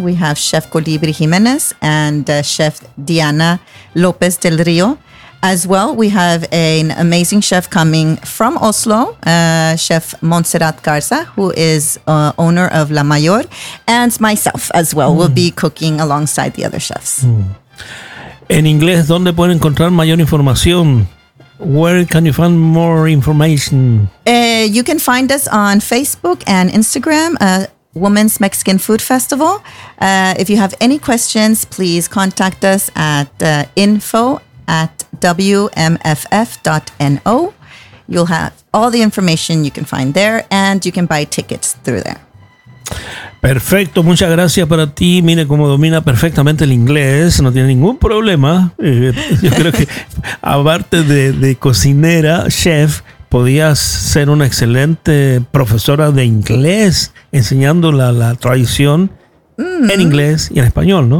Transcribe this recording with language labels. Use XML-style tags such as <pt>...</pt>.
<en>We have Chef Colibri Jimenez and Chef Diana Lopez del Rio. As well, we have an amazing chef coming from Oslo, Chef Montserrat Garza, who is owner of La Mayor, and myself as well. Mm. We'll be cooking alongside the other chefs. Mm.</en> <es>En inglés, ¿dónde pueden encontrar mayor información?</es> <en>Where can you find more information? You can find us on Facebook and Instagram, Women's Mexican Food Festival. If you have any questions, please contact us at info@wmff.no. You'll have all the information you can find there, and you can buy tickets through there.</en> <es>Perfecto, muchas gracias para ti. Mire cómo domina perfectamente el inglés, no tiene ningún problema. Yo creo que aparte de cocinera, chef, podías ser una excelente profesora de inglés enseñando la tradición en inglés y en español, ¿no?</es>